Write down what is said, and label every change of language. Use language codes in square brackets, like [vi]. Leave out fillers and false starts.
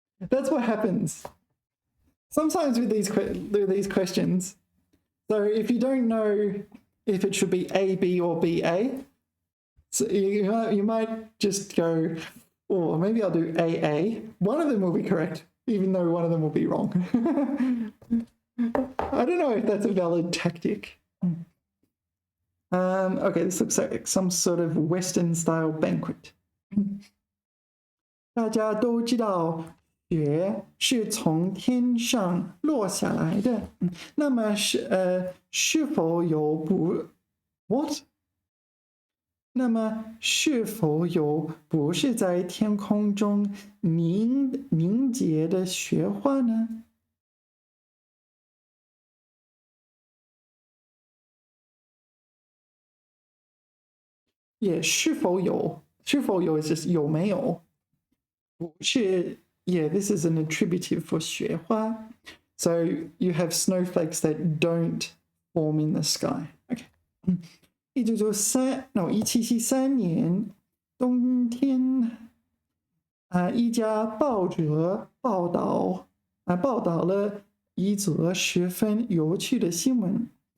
[en] That's what happens. Sometimes with these questions, so if you don't know if it should be A, B, or B, A, so you might just go, or maybe I'll do AA. One of them will be correct, even though one of them will be wrong. I don't know if that's a valid tactic. Okay, this looks like some sort of Western-style banquet. [zh] 大家都知道雪是从天上落下来的，那么是否有不是在天空中凝结的雪花呢？也是否有 [en] is just [zh] 有没有？不是 [en] ，yeah, this is an attributive for 雪花。 So you have snowflakes that don't form in the sky. Okay. [zh] 1773年冬天，一家报纸报道了一则十分有趣的新闻。